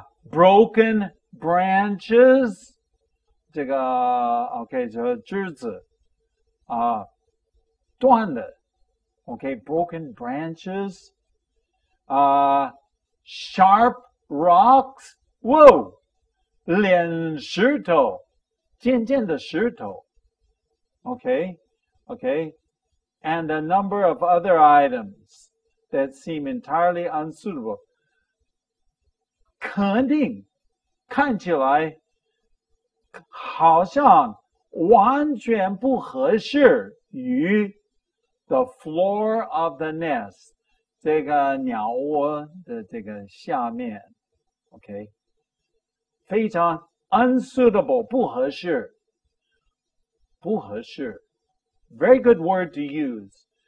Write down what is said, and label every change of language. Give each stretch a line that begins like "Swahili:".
English: Broken branches. 这个 okay,
Chinese: 这个枝子断的
English: okay, broken branches. Sharp rocks. Whoa!
Chinese: 脸石头 尖尖的石头 okay, okay.
English: And a number of other items that seem entirely unsuitable.
Chinese: 肯定看起来好像完全不合适于
English: the floor of the nest,
Chinese: 这个鸟窝的这个下面 okay, 非常 unsuitable, 不合适
English: very good word to use.